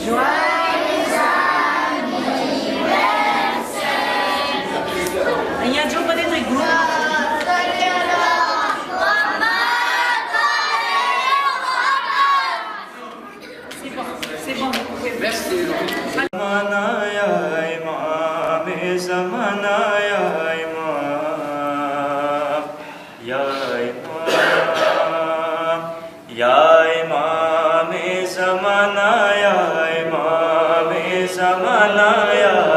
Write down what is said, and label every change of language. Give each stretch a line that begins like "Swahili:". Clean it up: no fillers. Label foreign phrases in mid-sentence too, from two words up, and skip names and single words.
French: Joyeux anniversaire. Il y a un jour peut-être un groupe. Merci.
Urdu: زمانہ یا امام زمانہ یا امام یا امام یا امام زمانہ یا امام زمانہ یا